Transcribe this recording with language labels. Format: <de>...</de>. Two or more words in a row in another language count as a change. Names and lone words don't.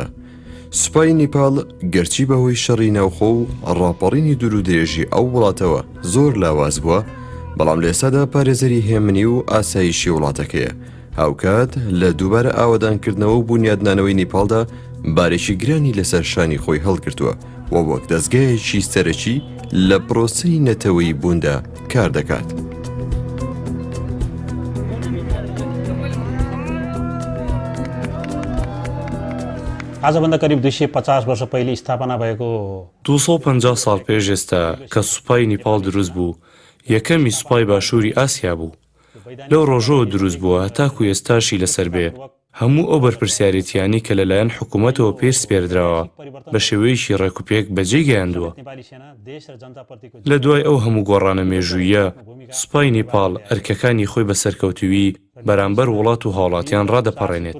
<ckb>سوپای نیپاڵ گەرچی بەهۆی شەڕی ناوخۆ و ڕاپەڕینی دوور و درێژی ئەو وڵاتەوە زۆر لاواز بووە، بەڵام لە ئێستادا پارێزەری هێمنی و ئاسایشی وڵاتەکەیە. هاوکات لە دووبارە ئاوادانکردنەوە و بنیادنانەوەی نیپاڵدا بارێکی گرانی لەسەر شانی خۆی هەڵگرتووە و وەک دەستگایەکی سەرەکی لە پرۆسەی نەتەوەی بووندا کار دەکات.</ckb> <ne>आजभन्दा करिब 250 वर्ष पहिले स्थापना भएको</ne> <ckb>250 साल پێش ئێستا کە سوپای نیپاڵ دروست بوو، یەکەمی سوپای باشووری ئاسیا بوو. لەو ڕۆژەوە دروست بووە هەتاکو ئێستاشی لەسەر بێ. هەموو ئەو بەرپرسیارەتیانی کە لەلایەن حکوومەتەوە پێش سپێردراوە بە شێوەیەکی ڕێکوپێک بەجێ گەیاندووە. لە دوای ئەو هەموو گۆڕانە مێژوویە سوپای نیپاڵ ئەرکەکانی خۆی بە سەرکەوتووی بەرامبەر وڵات و هاوڵاتیان ڕادەپەڕێنێت.</ckb>